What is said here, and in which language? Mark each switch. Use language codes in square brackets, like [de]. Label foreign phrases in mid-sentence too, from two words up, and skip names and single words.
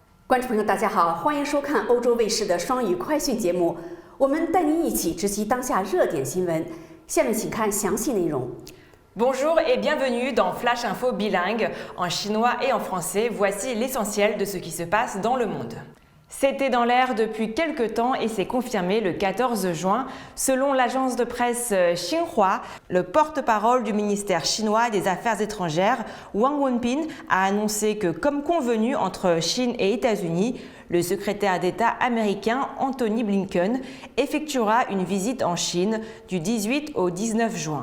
[zh] 观众朋友，大家好，欢迎收看欧洲卫视的双语快讯节目，我们带您一起直击当下热点新闻。下面请看详细内容。 [fr] Bonjour et bienvenue dans Flash Info bilingue en chinois et en français. Voici l'essentiel de ce qui se passe dans le monde. C'était dans l'air depuis quelque temps et s'est confirmé le 14 juin. Selon l'agence de presse Xinhua, le porte-parole du ministère chinois des Affaires étrangères, Wang Wenbin, a annoncé que, comme convenu entre Chine et États-Unis, le secrétaire d'État américain Antony Blinken effectuera une visite en Chine du 18 au 19 juin.